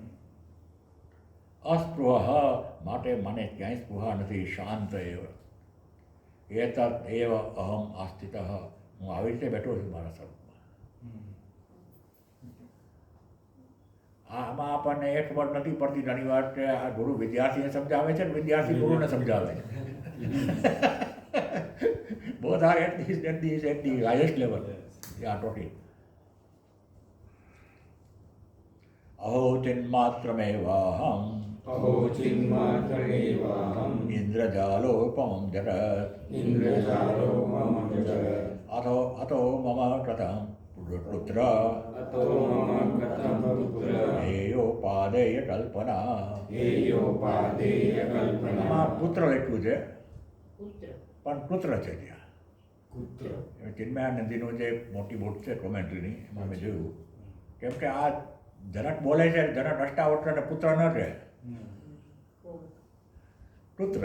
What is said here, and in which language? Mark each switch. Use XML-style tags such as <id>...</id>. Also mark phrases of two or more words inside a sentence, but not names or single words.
<gu>અસ્પૃહ. માટે મને ક્યાંય સ્પૃહા નથી,</gu> <sa>शान्त एव. एतत एव अहम आस्थित.</sa> <gu>હું આવી રીતે બેઠો છું મારા સ્વરૂપમાં. આમાં આપણને એ ખબર નથી પડતી ઘણી વાર કે આ ગુરુ વિદ્યાર્થીને સમજાવે છે ને વિદ્યાર્થી ગુરુને સમજાવે છે.</gu> <en>both are at the highest level. They are talking.</en> <sa>अहो चिन्मात्रमेवाहम् अहो चिन्मात्रमेवाहम् इन्द्रजालोपमं जगत् इन्द्रजालोपमं जगत् अतो मम कथं पुत्र अतो मम कथं पुत्र हेयोपादेय कल्पना. हेयोपादेय कल्पना.</sa> <gu>આમાં પુત્ર લખ્યું છે પુત્ર પણ પુત્ર છે ત્યાં. પુત્ર. ચિન્મયાનંદીનું જે મોટી બોટ છે કોમેન્ટ્રીની, એમાં મેં જોયું કેમ કે આ જનક બોલે છે, જનક અષ્ટાવક્રને પુત્ર ન કહે, કોણ પુત્ર.</gu>